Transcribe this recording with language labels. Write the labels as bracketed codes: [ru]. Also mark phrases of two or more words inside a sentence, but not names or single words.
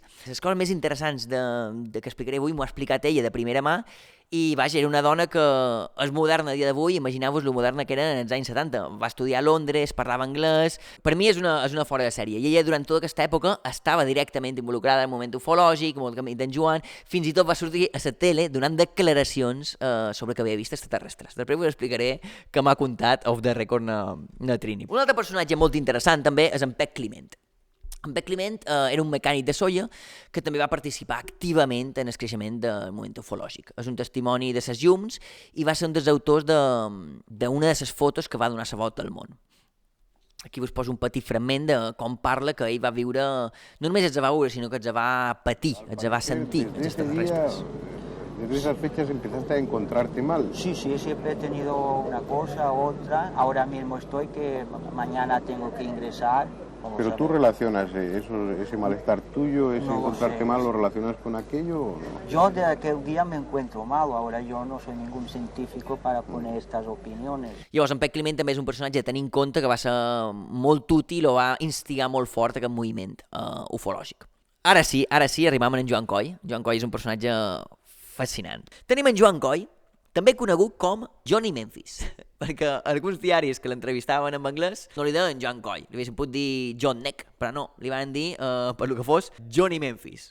[ca] Les coses més interessants que explicaré avui m'ho ha explicat ella de primera mà, i vaja, era una dona que és moderna a dia d'avui, imagineu-vos lo moderna que era en els anys 70. Va estudiar a Londres, parlava anglès. Per mi és una fora de sèrie. I ella durant tota aquesta època estava directament involucrada en el moment ufològic, amb el camí d'en Joan, fins i tot va sortir a la tele donant declaracions sobre que havia vist extraterrestres. Després us explicaré que m'ha contat [en] off the record [ca] na Trini. Un altre personatge molt interessant també és en Pep Climent. En Pep Climent era un mecànic de Sóller que també va participar activament en el creixement del moviment ufològic. És un testimoni de ses llums i va ser un dels autors d'una de les fotos que va donar la volta al món. Aquí us poso un petit fragment de com parla que ell va viure, no només els va veure, sinó que els va patir, els va sentir, els extraterrestres. [es] Desde esas fechas empezaste a encontrarte mal. Sí, siempre he tenido una cosa, otra. Ahora mismo estoy que mañana tengo que ingresar. Pero tú relacionas ese malestar tuyo, ese No lo encontrarte sé. mal, ¿lo relacionas con aquello o no? Yo de aquel día me encuentro mal, ahora yo no soy ningún científico para poner estas opiniones. [ca] Llavors, en Pep Climent també és un personatge a tenir en compte que va ser molt útil o va instigar molt fort aquest moviment ufològic. Ara sí, arribam en Joan Coll. Joan Coll és un personatge fascinant. Tenim en Joan Coll, també conegut com Johnny Memphis, perquè alguns diaris que l'entrevistaven en anglès no li deien Joan Coll, li haguessin pogut dir John Neck, però no, li van dir, per lo que fos, Johnny Memphis.